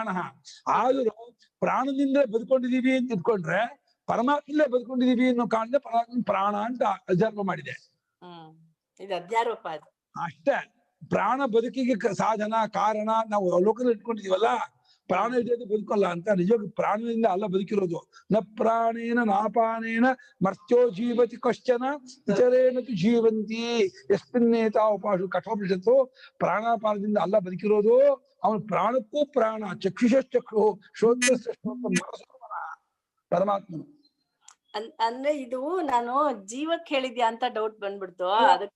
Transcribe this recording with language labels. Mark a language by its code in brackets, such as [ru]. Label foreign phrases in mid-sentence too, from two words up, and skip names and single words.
[kn] ಆದರೂ ಪ್ರಾಣದಿಂದ ಬದುಕೊಂಡಿದೀವಿ ಅಂತ ಇಟ್ಕೊಂಡ್ರೆ ಪರಮಾತ್ಮಲ್ಲೇ ಬದುಕೊಂಡಿದೀವಿ ಅನ್ನೋ ಕಾರಣದಿಂದ ಪರಮಾತ್ಮ ಪ್ರಾಣ ಅಂತ ಅಧ್ಯಾರೋಪ ಮಾಡಿದೆ. ಅಷ್ಟೇ. ಪ್ರಾಣ ಬದುಕಿಗೆ ಸಾಧನ ಕಾರಣ ನಾವು ಲೋಕದಲ್ಲಿ ಇಟ್ಕೊಂಡಿದೀವಲ್ಲ, ಪ್ರಾಣ ಇಲ್ಲದೆ ಬದುಕಲ್ಲ ಅಂತ. ನಿಜವಾಗಿ ಪ್ರಾಣದಿಂದ ಅಲ್ಲ ಬದುಕಿರೋದು. [sa] ನ ಪ್ರಾಣೇನ ನಾಪಾನೇನ ಮರ್ತ್ಯೋ ಜೀವತಿ ಕಶ್ಚನ ಇತರೇನ ತು ಜೀವಂತಿ ಯಸ್ಮಿನ್ನೇತಾ ಉಪಾಸು ಕಠೋಪನಿಷತ್ತು. [kn] ಪ್ರಾಣಾಪಾನದಿಂದ ಅಲ್ಲ ಬದುಕಿರೋದು. ಅವನು ಪ್ರಾಣಕ್ಕೂ ಪ್ರಾಣ, [sa] ಚಕ್ಷುಷಶ್ಚಕ್ಷು ಶ್ರೋತ್ರಸ್ಯ [kn] ಪರಮಾತ್ಮನು. ಅಂದ್ರೆ ಇದು ನಾನು ಜೀವಕ್ಕೆ ಹೇಳಿದ್ಯಾ ಅಂತ ಡೌಟ್ ಬಂದ್ಬಿಡ್ತು. ಅದಕ್ಕೆ